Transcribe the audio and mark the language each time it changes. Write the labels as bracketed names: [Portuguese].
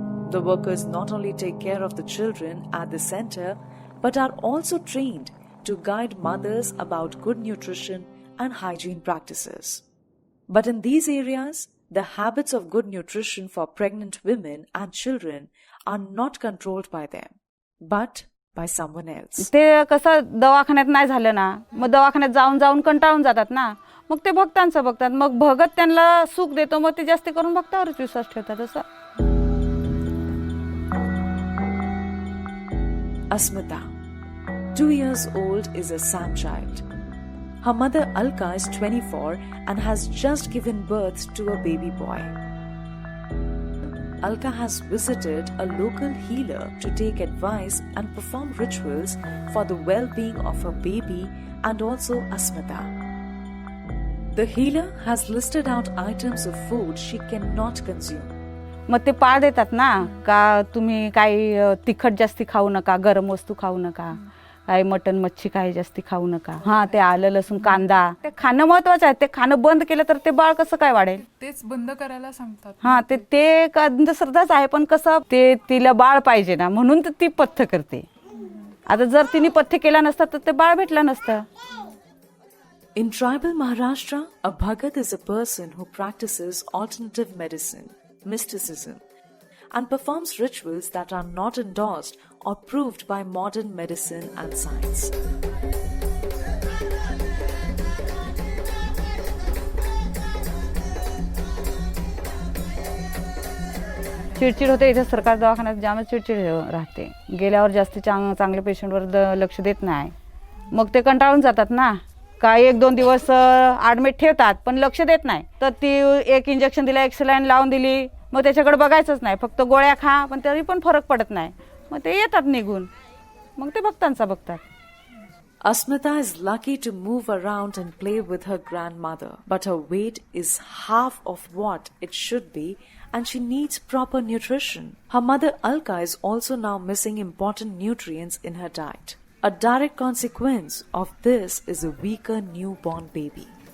[English] The workers not only take care of the children at the center, but are also trained to guide mothers about good nutrition and hygiene practices. But in these areas, the habits of good nutrition for pregnant women and children are not controlled by them, but by someone else. [Marathi] ते कसं दवाखान्यात नाही झालं ना, मग दवाखान्यात जाऊन जाऊन कंटाळून जातात ना, मग ते भक्तांचं बघतात, मग भगत त्यांना सुख देतो, मग ते जास्त करून भक्तावरच विश्वास ठेवतात. असं [English] Asmita, 2 years old, is a Sam child. Her mother Alka is 24 and has just given birth to a baby boy. Alka has visited a local healer to take advice and perform rituals for the well-being of her baby and also Asmita. The healer has listed out items of food she cannot consume. [Marathi] मग ते पाळ देतात ना, का तुम्ही काही तिखट जास्ती खाऊ नका, गरम वस्तू खाऊ नका, काही मटन मच्छी काही जास्ती खाऊ नका. हां, ते आलं लसूण कांदा ते खाणं महत्वाचं आहे. ते खाणं बंद केलं तर ते बाळ कसं काय वाढेल? तेच बंद करायला सांगतात. हां, ते अंधश्रद्धाच आहे, पण कसं ते तिला बाळ पाहिजे ना, म्हणून ती पथ्य करते. आता जर तिने पथ्य केला नसता तर ते बाळ भेटलं नसतं. [English] In tribal Maharashtra, a Bhagat is a person who practices alternative medicine, mysticism, and performs rituals that are not endorsed or proved by modern medicine and science. [Marathi] चिडचिड होते. इथे सरकार दवाखान्यात जामच चिडचिड राहते. गेल्यावर जास्ती चांगल्या पेशंटवर लक्ष देत नाही. मग ते कंटाळून जातात ना, का 1-2 दिवस ॲडमिट ठेवतात पण लक्ष देत नाही. तर ती एक इंजेक्शन दिला, एक सलाईन लावून दिली, मग त्याच्याकडे बघायचंच नाही, फक्त गोळ्या खा, पण तरी पण फरक पडत नाही. मग ते येतात निघून, मग ते भक्तांचा बघतात. [English] Asmita is lucky to move around and play with her grandmother, but her weight is half of what it should be and she needs proper nutrition. Her mother Alka is also now missing important nutrients in her diet. A direct consequence of this is a weaker newborn baby.